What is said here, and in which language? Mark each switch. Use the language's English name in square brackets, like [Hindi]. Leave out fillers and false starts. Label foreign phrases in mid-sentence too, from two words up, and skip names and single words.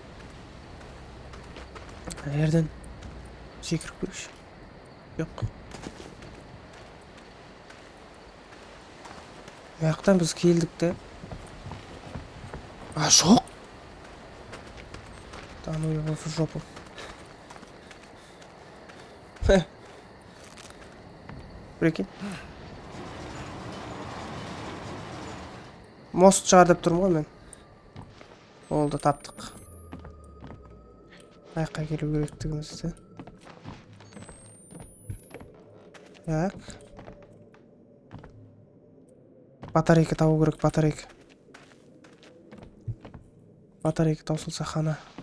[Kazakh] Жерден секіріп көрші. Жоқ. Аяқтан біз келдік те. [Russian] А, жоқ. Да ну его в жопу. Прикинь. [Kazakh] Мост шығар деп тұрмын ғой мен. Олды таптық. Аяққа келу керектігімізді. [Russian] Так. [Kazakh] Батарейка табу керек, батарейка. Батарейка таусылса қана.